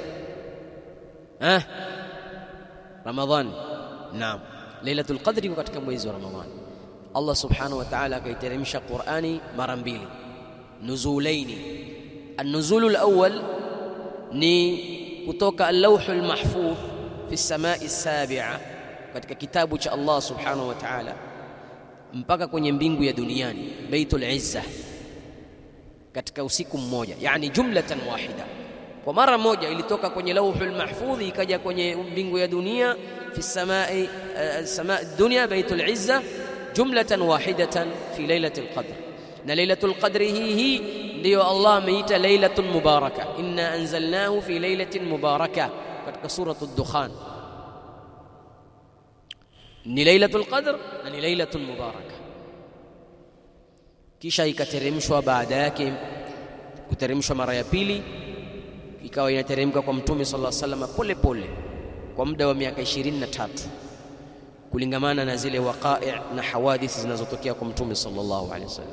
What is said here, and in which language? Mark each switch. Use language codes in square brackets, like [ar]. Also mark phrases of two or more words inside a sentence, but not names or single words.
[sw] Ramadhani. Naam, [ar] ليلة القدر [sw] iko katika mwezi wa Ramadhani. Allah [ar] سبحانه وتعالى [sw] akaiteremsha Qur'ani mara mbili, nuzulaini. [ar] النزول الأول [sw] ni kutoka [ar] اللوح المحفوظ في السماء السابعة, [sw] katika kitabu cha Allah [ar] سبحانه وتعالى, [sw] mpaka kwenye mbingu ya duniani, Baitul Izza, katika usiku mmoja, yani [ar] جملة واحدة. [sw] Kwa mara moja ilitoka kwenye [ar] اللوح المحفوظ [sw] ikaja kwenye mbingu ya dunia, [ar] في سماء الدنيا بيت العزة جملة واحدة في ليلة القدر. [sw] Na [ar] ليلة القدر [sw] hii ndio Allah ameita [ar] الليلة المباركة, إنا أنزلناه في ليلة مباركة, [sw] katika suratul Dukhan. Ni [ar] ليلة القدر [sw] na ni [ar] الليلة المباركة. [sw] Kisha ikateremshwa baada yake, kuteremshwa mara ya pili, ikawa inateremka kwa Mtume [ar] صلى الله عليه وسلم [sw] pole pole kwa muda wa miaka 23, kulingamana na zile waqa'i na hawadith zinazotokea kwa Mtume [ar] صلى الله عليه وسلم.